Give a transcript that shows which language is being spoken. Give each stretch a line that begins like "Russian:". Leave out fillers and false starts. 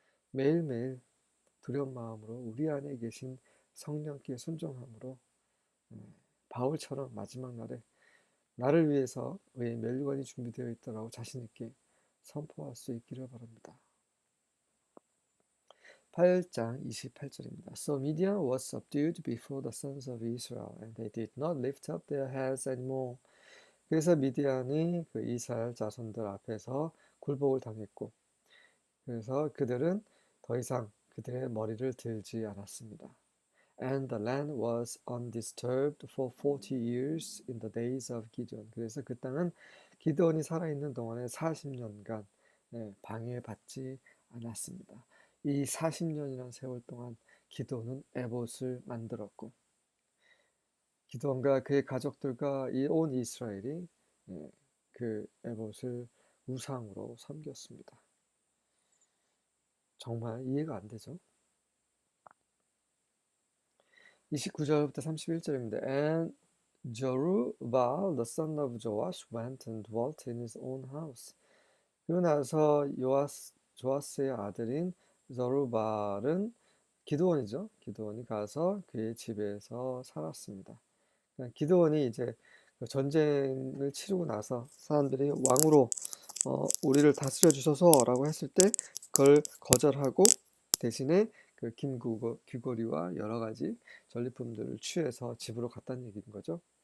Korean: 매일매일 두려운 마음으로 우리 안에 계신 성령께 순종함으로 바울처럼 마지막 날에 나를 위해서 의의 멸류관이 준비되어 있다라고 자신 있게 선포할 수 있기를 바랍니다. 8장 28절입니다.
English: So Midian was subdued before the sons of Israel, and they did not lift up their heads anymore.
Korean: 그래서 미디안이 그 이스라엘 자손들 앞에서 굴복을 당했고, 그래서 그들은 더 이상 그들의 머리를 들지 않았습니다.
English: And the land was undisturbed for 40 years in the days of Gideon.
Korean: 그래서 그 땅은 기드온이 살아있는 동안에 40년간 방해받지 않았습니다. 이 40년이라는 세월 동안 기드온은 에봇을 만들었고, 기드온과 그의 가족들과 온 이스라엘이 그 에봇을 우상으로 섬겼습니다. 정말 이해가 안 되죠? 29절부터 31절입니다.
English: And Jerubbaal, the son of Joash, went and dwelt in his own house.
Korean: 그러고 나서 조아스의 아들인 저루발은 기드온이죠. 기드온이 가서 그의 집에서 살았습니다. 기드온이 이제 전쟁을 치르고 나서 사람들이 왕으로 우리를 다스려 주소서라고 했을 때 그걸 거절하고 대신에 그 귀고리와 여러 가지 전리품들을 취해서 집으로 갔다는 얘기인 거죠.